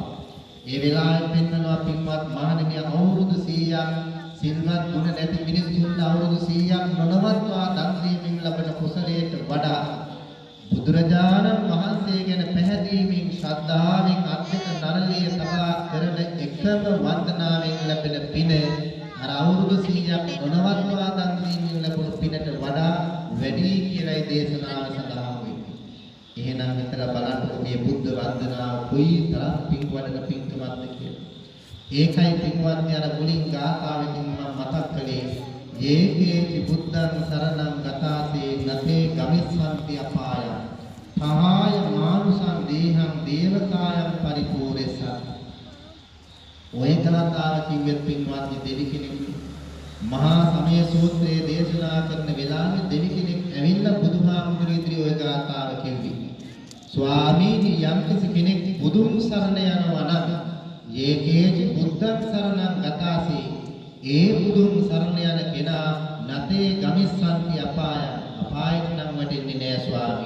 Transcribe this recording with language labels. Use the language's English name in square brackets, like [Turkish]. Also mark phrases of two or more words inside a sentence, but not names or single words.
[Sinhala] ඒ වෙලාවේ පෙන්නනවා පින්වත් මහණෙනි අවුරුදු 100ක් සිල්වත් ගුණ නැති මිනිස්සුන්ට අවුරුදු 100ක් නොනවත්වා දන් දීමෙන් ලබන කුසලයට වඩා බුදුරජාණන් වහන්සේ ගැන පැහැදීමෙන් ශ්‍රද්ධාවෙන් අත්‍යක නරලයේ සබා කරන එකම වන්දනාවෙන් ලැබෙන පින අර අවුරුදු 100ක් නොනවත්වා දන් දීමෙන් ලැබුණු පිනට වඩා වැඩි කියලායි දේශනාව සඳහන් වෙන්නේ. එහෙනම් විතර බලන්න මේ බුද්ධ වන්දනාව කොයිතරම් පින්වඩන පින්කමක්ද කියලා. ඒකයි පින්වත්නි අර මුලින් ගාථාවෙන් මම මතක් කළේ [Pali] යේකේචි බුද්ධං සරණං ගතාසේ නතේ ගමිස්සන්ති අපාය පහාය මානුසං දේහං දේවකායං පරිපූර්ණස. [Sinhala] ඔය ගාථාව කිව්වෙත් පින්වත්නි දෙවි කෙනෙක් මහා සමය සූත්‍රයේ දේශනා කරන වෙලාවේ දෙවි කෙනෙක් ඇවිල්ලා බුදුහාමුදුරු ඉදිරියේ ඔය ගාථාව කිව්වේ. ස්වාමීනි යම්කිසි කෙනෙක් බුදුන් සරණ යනවා නම් [Pali] යේකේචි බුද්ධං සරණං ගතාසේ [Sinhala] ඒ බුදුන් සරණ යන කෙනා [Pali] නතේ ගමිස්සන්ති අපාය [Sinhala] අපායට නම් වැටෙන්නේ නෑ ස්වාමීනි.